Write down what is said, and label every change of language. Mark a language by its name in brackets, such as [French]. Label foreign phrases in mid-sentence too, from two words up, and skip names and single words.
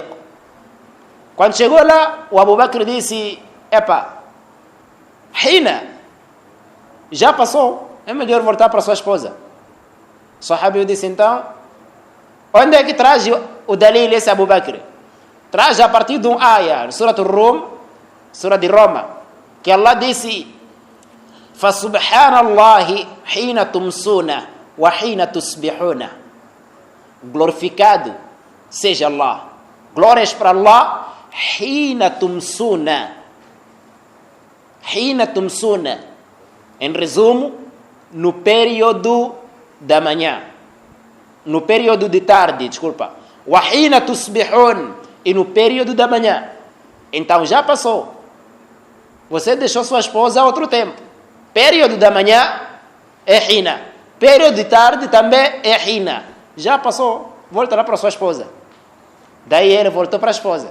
[Portuguese] Quando chegou lá, o Abu Bakr disse, Hina, já passou, é melhor voltar para sua esposa. O sahabiyo disse, então, onde é que traz o dalil esse Abu Bakr? Traz a partir de um ayah, Surah Rum, Surah de Roma, que Allah disse, [Arabic] فَسُبْحَانَ حِينَ تُمْسُونَ وَحِينَ تُصْبِحُونَ. [Portuguese] Glorificado seja Allah. Glórias para Allah. [Arabic] حِينَ تُمْسُونَ. حِينَ تُمْسُونَ. [Portuguese] Em resumo, no período da manhã. No período de tarde, desculpa. [Arabic] وَحِينَ تُصْبِحُونَ. [Portuguese] E no período da manhã. Então já passou. Você deixou sua esposa há outro tempo. Período da manhã é Hina. Período de tarde também é Hina. Já passou. Volta lá para sua esposa. Daí ele voltou para a esposa.